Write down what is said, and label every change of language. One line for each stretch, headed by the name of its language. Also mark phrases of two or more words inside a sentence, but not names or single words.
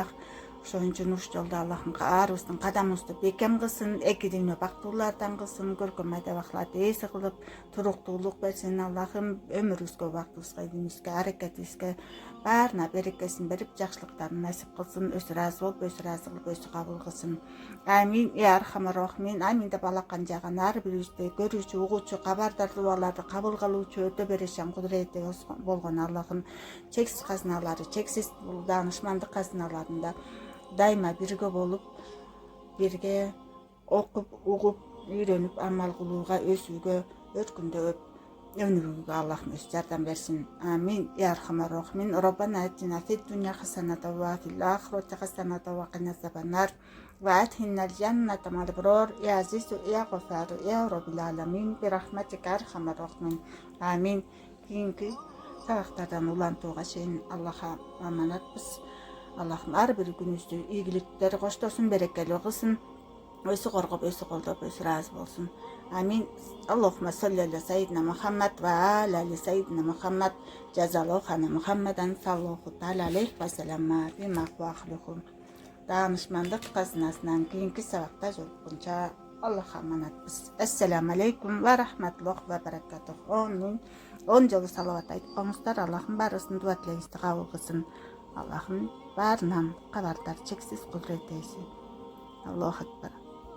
Kyrgyz: Ошон үчүн уш жолдо Аллахым баарыбыздын кадамыбызды бекем кылсын, эки дүйнө бактылуулардан кылсын, көркөм айда бахлат ээси кылып, туруктуулук берсин. Аллахым өмүрүбүзгө, убактыбызга, илимибизге, аракетибизге баарына берекесин берип, жакшылыктарын насип кылсын. Өзү ыраазы болуп, өзү ыраазы кылып, өзү кабыл кылсын.
Arabic: آمين. يا أرحم الراحمين.
Kyrgyz: Амин деп алакан жаган ар бирибизди көрүүчү, угуучу, кабардар дубаларды кабыл кылуучу өтө берешен кудурети болгон Аллахым чексиз казыналары, чексиз даанышмандык казыналарында дайыма бирге болуп, бирге окуп, угуп, үйрөнүп, амал кылууга, өсүүгө, өркүндөп, өнүгүүгө Аллахым өз жардам берсин.
Arabic: آمين. يا أرحم الراحمين. ربنا آتنا في الدنيا حسنة وفي الآخرة حسنة وقنا عذاب النار. وأدخلنا الجنة مع الأبرار. يا عزيز، يا غفار، يا رب العالمين. برحمتك أرحم الراحمين. Амин.
Kyrgyz: Кийинки сабактардан улантууга чейин Аллахка аманатпыз. Аллахым ар бир күнүбүздү ийгиликтер коштосун, берекелүү кылсын. Өзү коргоп, өзү колдоп, өзү ыраазы болсун. Амин.
Arabic: اللهم صل على سيدنا محمد وآل سيدنا محمد. جزى الله عنا محمدا صلى الله تعالى عليه وسلم بما أهلهم.
Kyrgyz: Даанышмандык казынасынан кийинки сабакта жолуккунча Аллахка аманатпыз.
Arabic: السلام عليكم ورحمة الله وبركاته.
Kyrgyz: 10 жолу салават айтып коңуздар. Аллахым баарыбыздын дуа тилегибизди кабыл кылсын. Аллахым баарынан кабардар, чексиз кудурет ээси.
Arabic: الله أكبر.